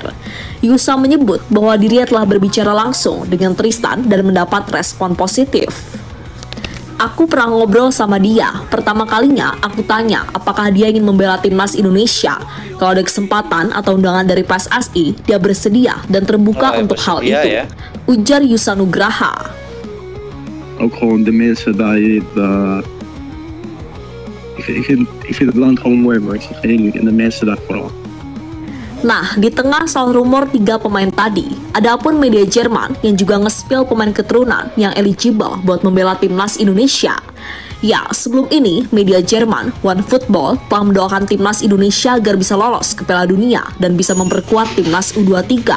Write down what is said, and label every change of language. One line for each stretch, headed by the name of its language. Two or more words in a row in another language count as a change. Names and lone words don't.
Indonesian: Yusa menyebut bahwa dirinya telah berbicara langsung dengan Tristan dan mendapat respon positif. Aku pernah ngobrol sama dia. Pertama kalinya aku tanya apakah dia ingin membela timnas Indonesia. Kalau ada kesempatan atau undangan dari PSSI, dia bersedia dan terbuka untuk hal itu. Ya. Ujar Yusa Nugraha.
Dutch: Ook gewoon de mensen daar, ik vind het land gewoon mooi, maar ik zeg eerlijk, en de mensen daar vooral.
Indonesian: Nah, di tengah soal rumor 3 pemain tadi, adapun media Jerman yang juga nge-spill pemain keturunan yang eligible buat membela timnas Indonesia. Ya, sebelum ini, media Jerman, OneFootball, telah mendoakan timnas Indonesia agar bisa lolos ke Piala Dunia dan bisa memperkuat timnas U23.